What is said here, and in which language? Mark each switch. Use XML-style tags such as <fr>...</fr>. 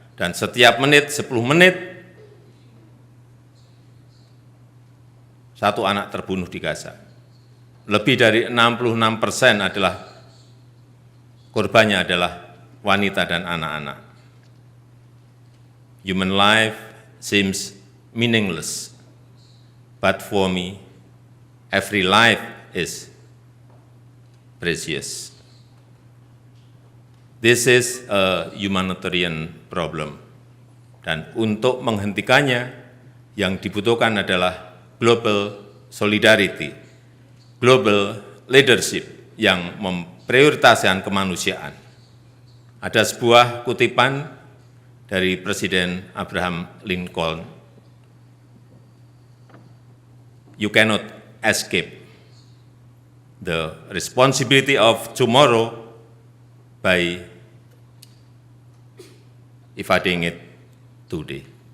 <id>Dan setiap menit, 10 menit, satu anak terbunuh di Gaza. Lebih dari 66% adalah korbannya adalah wanita dan anak-anak.</id> <en>Human life seems meaningless, but for me, every life is precious. This is a humanitarian problem.</en> <id>Dan untuk menghentikannya, yang dibutuhkan adalah</id> <en>global solidarity, global leadership</en> <id>yang memprioritaskan kemanusiaan. Ada sebuah kutipan dari Presiden</id> <en>Abraham Lincoln, "You cannot escape the responsibility of tomorrow by evading it today."</en>